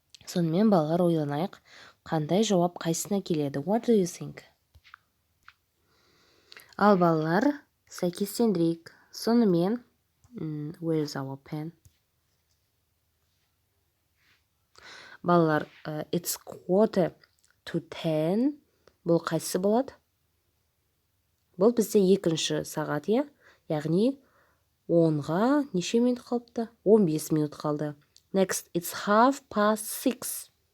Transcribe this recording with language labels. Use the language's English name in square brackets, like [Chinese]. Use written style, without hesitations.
[Kazakh] Сонымен балалар ойланайық. Қандай жауап қайсына келеді? [English] What do you think? [Kazakh] Ал балалар, сәйкестендірейік. Сонымен, [English] where is our pen? [Kazakh] Балалар, [English] it's 9:45. [Kazakh] Бұл қайсысы болады? Бұл бізде екінші сағат, е? Яғни 10-ға неше минут қалыпты? 15 минут қалды. [English] Next, it's 6:30.